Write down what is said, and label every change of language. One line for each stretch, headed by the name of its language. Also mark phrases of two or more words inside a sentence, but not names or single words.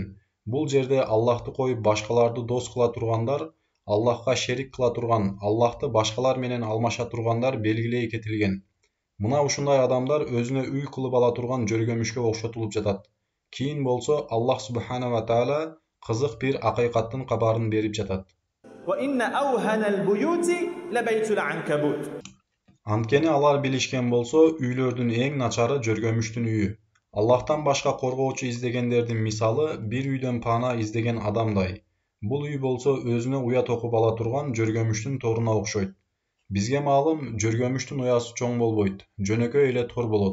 Kyrgyz: Бул жерде Аллахты коюп башкаларды дос кыла тургандар, Аллахка шерик кыла турган, Аллахты башкалар менен алмаша тургандар белгилей кетилген. Мына ушундай адамдар өзүнө үй кылып ала турган жөргөмүшкө окшотулуп жатат. Кийин болсо Аллах
Arabic: سبحانه وتعالى
Kyrgyz: кызык бир акыйкаттын кабарын берип жатат.
Arabic: وَإِنَّ أَوْهَنَ الْبُيُوتِ لَبَيْتُ الْعَنْكَبُوتِ.
Kyrgyz: Анткени алар билишкен болсо, үйлөрдүн эң начары жөргөмүштүн үйү. Аллахтан башка коргоочу издегендердин мисалы бир үйдөн паана издеген адамдай. Бул үй болсо өзүнө уят окуп ала турган жөргөмүштүн торуна окшойт. Бизге маалым, жөргөмүштүн уясы чоң болбойт, жөнөкөй эле тор болот.